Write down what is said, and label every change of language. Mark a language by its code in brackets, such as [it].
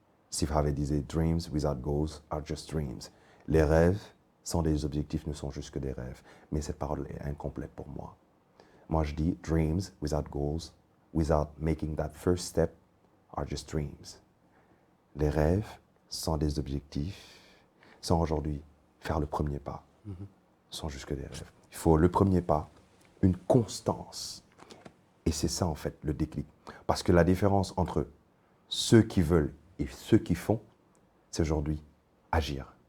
[en] Steve Harvey disait, dreams without goals are just dreams. [fr] Les rêves sans des objectifs ne sont juste que des rêves. Mais cette parole est incomplète pour moi. [en] Moi, je dis, dreams without goals, without making that first step, are just dreams. [fr] Les rêves sans des objectifs, sans aujourd'hui faire le premier pas, sont juste que des rêves. Il faut le premier pas, une constance. Et c'est ça, en fait, le déclic. Parce que la différence entre ceux qui veulent et ceux qui font, c'est aujourd'hui agir.